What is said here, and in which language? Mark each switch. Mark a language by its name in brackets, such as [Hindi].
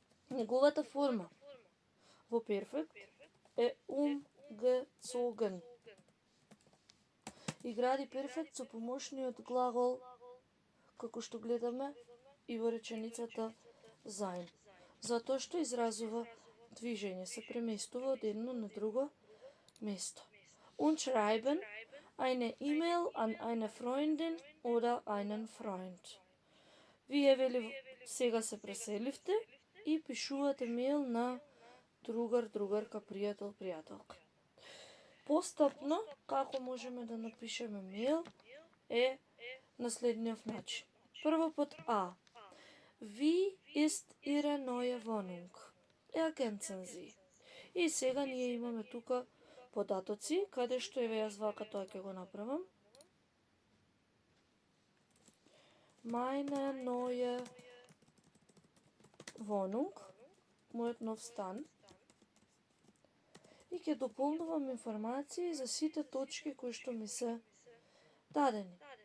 [Macedonian] Неговата форма во перфект е umgezogen. И гради перфект со помошниот глагол, како што гледаме и во реченицата sein. Затоа што изразува движење, се преместува од едно на друго место. [German] Und schreiben eine E-Mail an eine Freundin oder einen Freund. [Macedonian] Вие вели сега се преселивте и пишувате мејл на другар, другарка, пријател, пријателка. Постапно, како можеме да напишеме мејл е на следниот начин. Прво под А. [German] Wie ist Ihre neue Wohnung? Ergänzen Sie. [Macedonian] И сега ние имаме тука податоци, каде што еве јас вака тоа ќе го направам. [German] Meine neue Wohnung, [Macedonian] мојот нов стан. И ќе дополнувам информации за сите точки кои што ми се дадени.